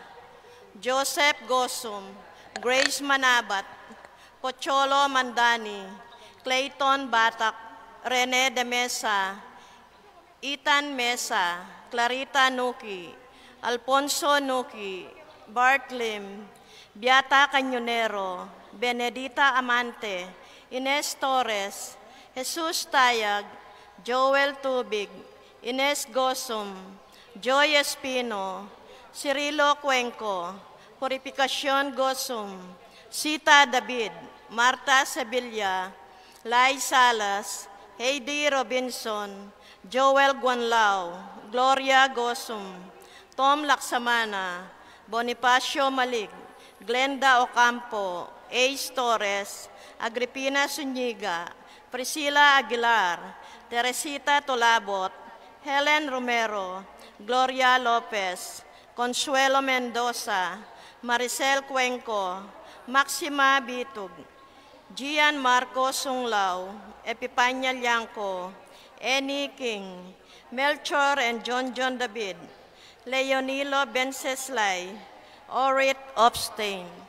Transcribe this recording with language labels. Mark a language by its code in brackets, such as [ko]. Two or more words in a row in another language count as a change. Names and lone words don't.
[tl] Joseph Gosum, Grace Manabat, Pocholo Mandani, Clayton Batak, Rene de Mesa, Ethan Mesa, Clarita Nuki, Alfonso Nuki, Bart Lim, Beata Cañonero, Benedita Amante, Ines Torres, Jesus Tayag, Joel Tubig, Ines Gosum, Joy Espino, Cirilo Cuenco, Purificación Gosum, Sita David, Marta Sevilla, Lai Salas, Heidi Robinson, Joel Guanlao, Gloria Gosum, Tom Laksamana, Bonifacio Malik, Glenda Ocampo, Ace Torres, Agripina Zuniga, Priscilla Aguilar, Teresita Tolabot, Helen Romero, Gloria Lopez, Consuelo Mendoza, Maricel Cuenco, Maxima Bitug, Gian Marco Sunglao, Epipanya Liangco, Annie King, Melchor and John David, Leonilo Benceslay, Orit Obstain.